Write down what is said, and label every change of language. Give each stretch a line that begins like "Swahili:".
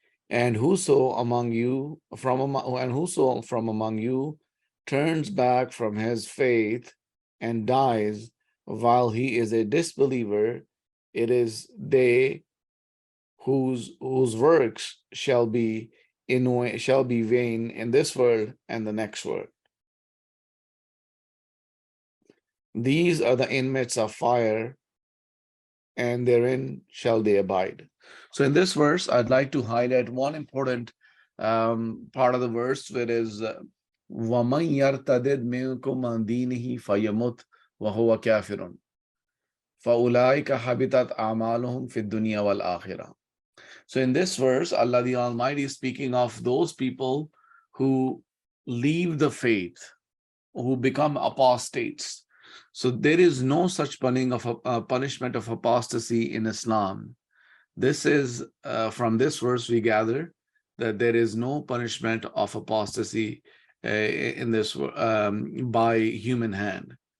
English: And whoso from among you turns back from his faith and dies while he is a disbeliever, it is they whose works shall be vain in this world and the next world. These are the inmates of fire, and therein shall they abide. So in this verse, I'd like to highlight one important part of the verse where it is
Arabic: وَمَنْ يَرْتَدِدْ مِنْكُمْ عَنْ دِينِهِ فَيَمُتْ وَهُوَ كَافِرٌ فَأُولَٰئِكَ حَبِطَتْ أَعْمَالُهُمْ فِي الدُّنْيَا وَالْآخِرَةِ.
English: So in this verse, Allah the Almighty is speaking of those people who leave the faith, who become apostates. So there is no such punishment of apostasy in Islam. This is, from this verse we gather that there is no punishment of apostasy in this by human hand.